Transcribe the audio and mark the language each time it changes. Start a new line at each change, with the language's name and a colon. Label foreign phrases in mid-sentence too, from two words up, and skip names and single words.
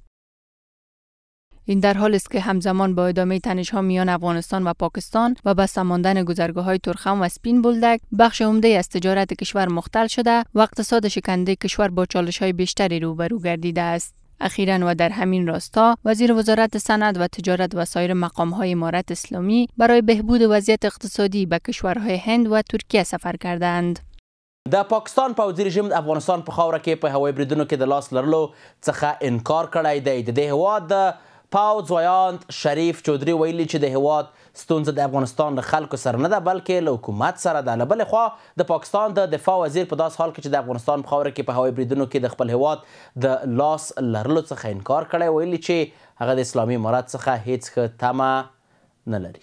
Persian: این در حال است که همزمان با ادامه تنش‌ها میان افغانستان و پاکستان و بسته ماندن گذرگاه‌های تورخم و سپین بولدک، بخش عمده از تجارت کشور مختل شده و اقتصاد شکننده کشور با چالش‌های بیشتری روبرو گردیده است. اخیراً و در همین راستا، وزیر وزارت صنعت و تجارت و سایر مقام‌های امارت اسلامی برای بهبود وضعیت اقتصادی به کشورهای هند و ترکیه سفر کردند.
Pashto: د پاکستان پوځي رژیم د افغانستان په خاوره کې په هوایي بریدونو کې د لاس لرلو څخه انکار کړی دی. د دې هیواد د پاوځ ویاند شریف چودري ویلي چې د هیواد ستونزه د افغانستان له خلکو سره نه ده بلکې له حکومت سره ده. له بلې خوا د پاکستان د دفاع وزیر په داس حال کې چې د افغانستان په خاوره کې په هوایي بریدونو کې د خپل هیواد د لاس لرلو څخه انکار کړی، ویلي چې هغه د اسلامي امارت څخه هیڅ ښه تمه نه لري.